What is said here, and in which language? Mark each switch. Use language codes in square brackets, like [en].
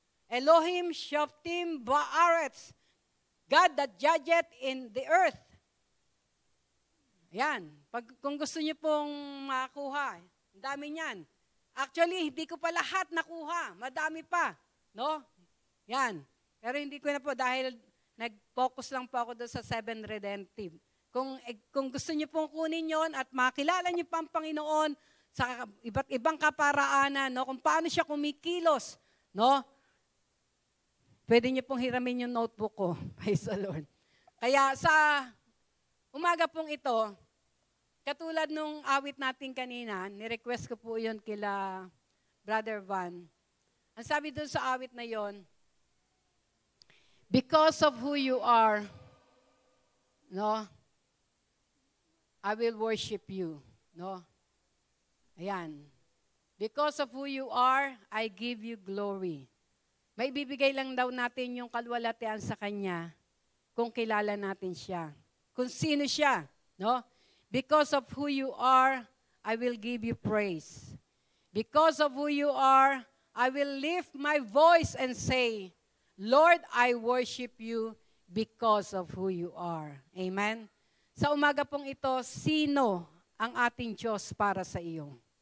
[en] Elohim Shoftim Baaretz, God that judgeth in the earth. [tl] Yan. Kung gusto niyo pong makuha, ang dami niyan. Actually, hindi ko pa lahat nakuha. Madami pa. No? Yan. Pero hindi ko na po dahil nag-focus lang po ako doon sa 7 redemptive. Kung gusto niyo pong kunin yon at makilala niyo pa ang Panginoon sa iba't ibang kaparaanan, no? Kung paano siya kumikilos, no? Pwede niyo pong hiramin yung notebook ko. [en] Praise the Lord. [tl] Kaya sa umaga pong ito, katulad nung awit natin kanina, ni-request ko po yun kila Brother Van. Ang sabi doon sa awit na yon, [en] because of who you are, no, I will worship you. No? Ayan. Because of who you are, I give you glory. [tl] May bibigay lang daw natin yung kalwalatian sa Kanya kung kilala natin siya. Kung sino siya. No? [en] Because of who you are, I will give you praise. Because of who you are, I will lift my voice and say, Lord, I worship you because of who you are. Amen? [tl] Sa umaga pong ito, sino ang ating Diyos para sa iyo?